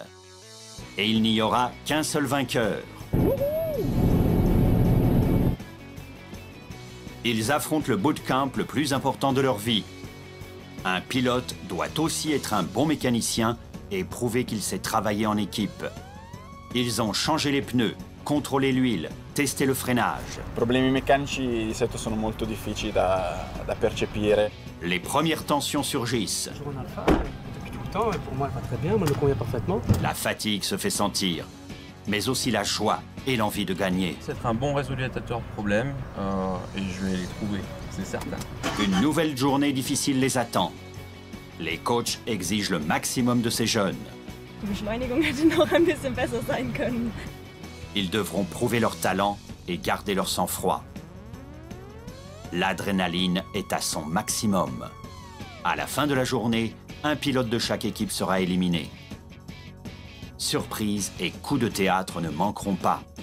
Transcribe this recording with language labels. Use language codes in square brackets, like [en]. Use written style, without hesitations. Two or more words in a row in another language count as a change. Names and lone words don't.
[fr] Et il n'y aura qu'un seul vainqueur. Ils affrontent le bootcamp le plus important de leur vie. Un pilote doit aussi être un bon mécanicien et prouver qu'il sait travailler en équipe. Ils ont changé les pneus, contrôlé l'huile, testé le freinage. [it] I problemi meccanici di solito sono molto difficili da percepire. [fr] Les premières tensions surgissent. On a le phare depuis tout le temps et pour moi elle va très bien, elle me convient parfaitement. La fatigue se fait sentir, mais aussi la joie et l'envie de gagner. C'est un bon résoluteur de problèmes et je vais les trouver, c'est certain. Une nouvelle journée difficile les attend. Les coachs exigent le maximum de ces jeunes. [de] Die Beschleunigung hätte noch ein bisschen besser sein können. [fr] Ils devront prouver leur talent et garder leur sang-froid. L'adrénaline est à son maximum. À la fin de la journée, un pilote de chaque équipe sera éliminé. Surprises et coups de théâtre ne manqueront pas.